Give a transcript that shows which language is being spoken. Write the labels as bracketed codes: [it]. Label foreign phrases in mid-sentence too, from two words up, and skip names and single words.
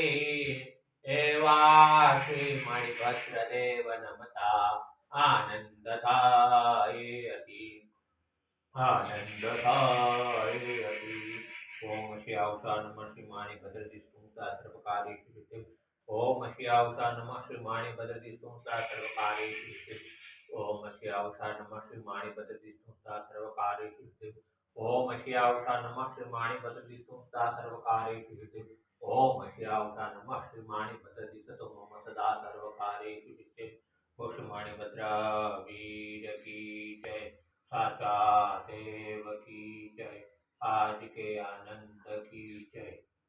[gu] એવા શ્રી મણિભદ્ર દેવ નમતા આનંદ થાય અતિ, આનંદ થાય અતિ। [sa] ओम श्यावसा नमः श्री मणिभद्र सर्वकारी सिद्धि। ओम श्यावसा नमः श्री मणिभद्र सर्वकार्य सिद्धि। ओम श्यावसा नमः श्री मणिभद्र सर्वकार्य सिद्धि। ओम श्यावसा नमः श्री मणिभद्र सर्वकार्य सिद्धि। ओम श्यावसा नमः श्री मणिभद्र मम सदा सर्वकार्य सिद्धि। [hi] ओ श्री मणिभद्र वीर की जय, साचा देव की जय, आज के आनंद की जय।